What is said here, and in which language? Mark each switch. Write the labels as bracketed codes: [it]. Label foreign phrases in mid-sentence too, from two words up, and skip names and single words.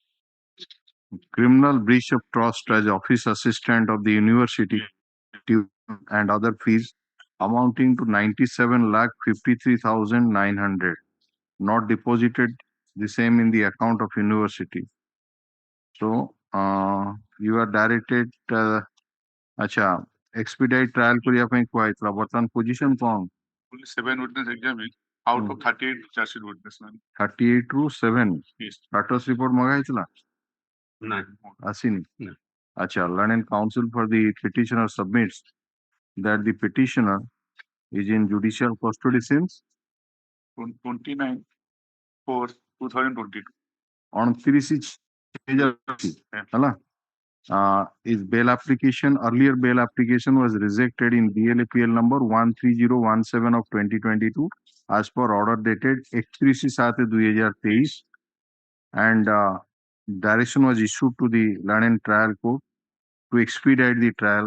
[en] Criminal breach of trust as office assistant of the university and other fees amounting to 97,53,900 not deposited the same in the account of university. So you are directed acha expedite trial [or] କରିବା ପାଇଁ କୁହାଯାଇଥିଲା ବର୍ତ୍ତମାନ [en] position କଣ? Only 7 witness examined out of 38 charge sheet witness. [or] 38 ରୁ 7 [en] Yes. status report [or] ମଗା ହେଇଥିଲା [en] No. [or] ଆସିନି [en] No. acha learned counsel for the petitioner submits that the petitioner is in judicial custody since 29/4/2022. 29 ହେଲା his bail application earlier bail application was rejected in BLAPL number 13017 of 2022 as per order dated 31/7/2023 and direction was issued to the Learned Trial Court to expedite the trial.